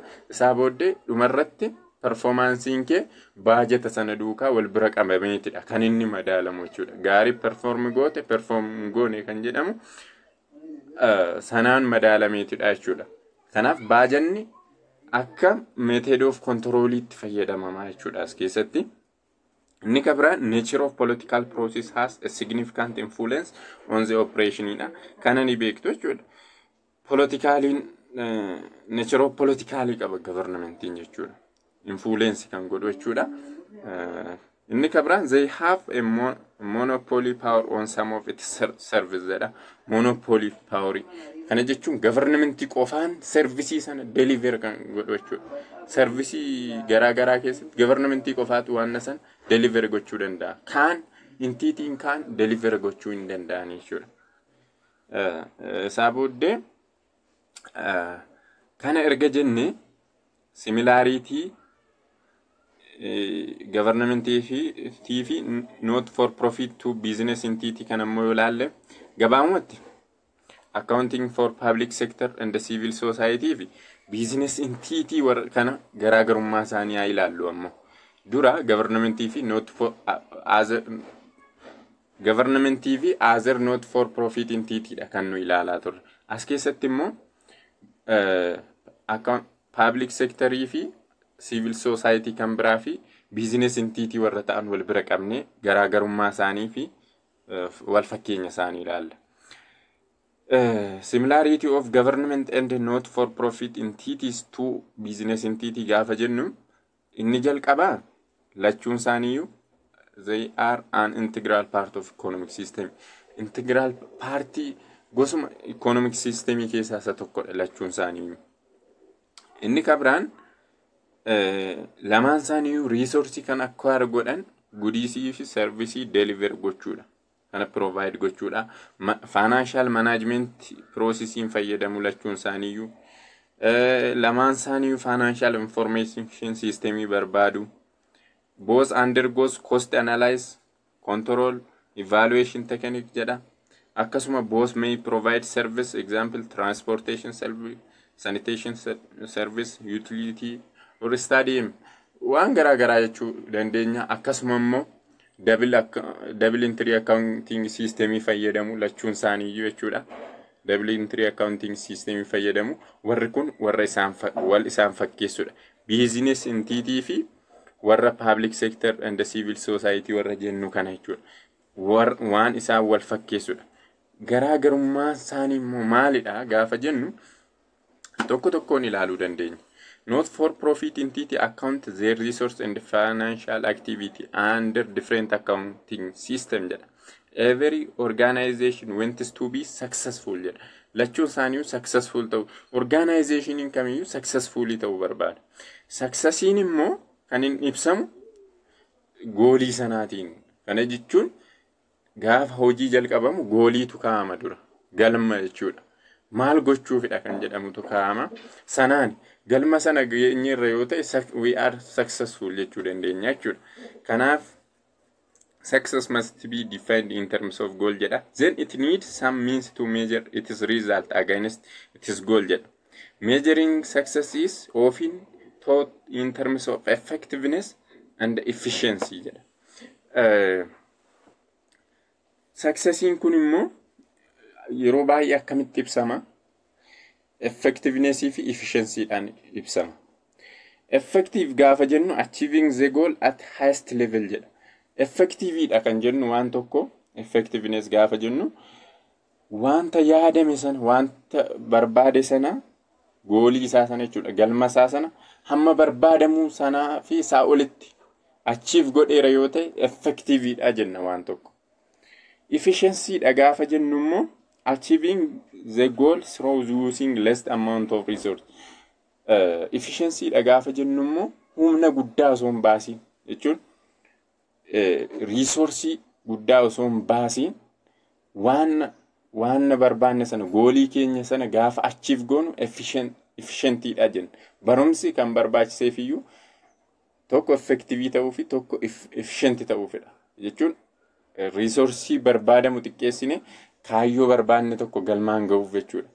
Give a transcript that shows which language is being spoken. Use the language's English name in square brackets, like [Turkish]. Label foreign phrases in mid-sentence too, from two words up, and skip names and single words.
[Oromo] Isaa booddee dhumarratti performansiin kee baajata sana duukaa wal bira qabameetidha kan inni madaalamu jechuudha. Gaarii perform goote perform goone kan jedhamu sanaan madaalameetidha jechuudha. Kanaaf baajanni akka [English] method of [Oromo] controliitti fayyadamama jechuudha as keessatti. Inni kabiraan [English] nature of political process has a significant influence on the operation. [Oromo] Kana ni beektu jechuudha. Politicaliin [English] nature of politically [Oromo] qaba governmentiin jechuudha. Influence kan godhu jechuudha. Inni kabiraan [English] they have a monopoly power on some of its services jedha. Monopoly power. [Oromo] Kana jechuun governmentii qofaan servicii sana deliver kan godhu jechuudha. Servicii garaa keessatti governmentii qofaatu waan san deliver gochuu danda'a. Kaan entitiin kaan deliver gochuu hin danda'an jechuudha. Isaa booddee kana erga jenne similarity governmentii fi [English] not for profit to business entity [Oromo] kan ammoo yoo ilaalle gabaamumatti [English] accounting for public sector and the civil society [Oromo] fi [English] business entity [Oromo] kana garaagarummaa isaanii haa ilaallu ammoo. Dura governmentii fi [English] not for [Oromo] governmentii fi [English] other not for profit entity [Oromo] dha kan nu ilaalaa turre. As keessatti immoo public sectorii fi [English] civil society [Oromo] kan biraa fi [English] business entity [Oromo] warra ta'an wal bira qabne garaagarummaa isaanii fi wal fakkeenya isaanii ilaalla. [English] Similarity of government and not for profit entities to business entity [Oromo] gaafa jennu inni jalqabaa lachuun isaaniiyyuu [English] they are an integral part of economic system. Integral party [Oromo] gosuma [English] economic system [Oromo] keessaa isa tokkodha lachuun isaaniiyyuu. Inni kabiraan lamaan isaaniiyyuu resource kan acquire godhan goodiesii fi servicii deliver gochuudha. Kana provide gochuudha. [English] Financial management processing [Oromo] fayyadamu lachuun isaaniiyyuu. Lamaan isaaniiyyuu [English] financial information system [Oromo] barbaadu. [English] Both undergoes cost analysis, control, evaluation technique jedha. akkasuma both may provide service, example transportation service, sanitation service, utility or stadium [Oromo] waan garaa jechuu dandeenya. akkasuma immoo [English] double entry accounting system [Oromo] fayyadamu lachuun isaanii jechuudha. [English] double entry accounting system [Oromo] fayyadamu warri kun warra isaan fakkeessudha. [English] business entity [Oromo] fi warra [English] public sector and the civil society [Oromo] warra jennu kana jechuudha. waan isaan wal fakkeessudha. garaagarummaa isaanii immoo maalidha gaafa jennu tokkoon ilaaluu dandeenya. [English] Not for profit entity account their resource and financial activity under different accounting system jedha. Every organization wants to be successful jedha. [Oromo] lachuun isaanii successful ta'u, organization kamiyyuu successfully ta'uu barbaada. Successiin immoo kan inni ibsamu goolii sanaatiin. Kana jechuun gaafa hojii jalqabamu gooliitu kaa'ama dura. Galma jechuudha. Maal gochuufidha kan jedhamutu kaa'ama. Sanaan galma sana geenyeerra yoo ta'e [English] we are successful [Oromo] jechuu dandeenya jechuudha. [English] Kanaaf success must be defined in terms of goal jedha. Then it needs some means to measure its result against its goal jedha. Measuring success is often taught in terms of effectiveness and efficiency jedha. [Oromo] Successiin kun immoo yeroo baay'ee akkamitti ibsama? Effectiveness fi efficiency dhaan ibsama. [English] Effective [Oromo] gaafa jennu [English] achieving the goal at highest level jedha. [Oromo] Effective dha kan jennu waan tokko, effectiveness gaafa jennu wanta yaadame sana, wanta barbaade sana, goolii isaa sana jechuudha. Galma isaa sana hamma barbaadamuu sanaa fi isaa olitti achieve godheera yoo ta'e effective dha jenna waan tokko. [English] Efficiency [Oromo] dha gaafa jennu immoo [English] achieving the goal through using less amount of resource. [Oromo] Efficiency dha gaafa jennu immoo humna guddaa osoo hin baasiin jechuun resource guddaa osoo hin baasiin waan barbaanne sana goolii keenya sana gaafa achieve goonu efficient dha jenna. Barumsi kan barbaachiseef iyyuu tokko effective ta'uu fi tokko efficient ta'uufidha jechuun resource barbaadamu xiqqeessine kaayyoo barbaanne tokko galmaan ga'uuf jechuudha.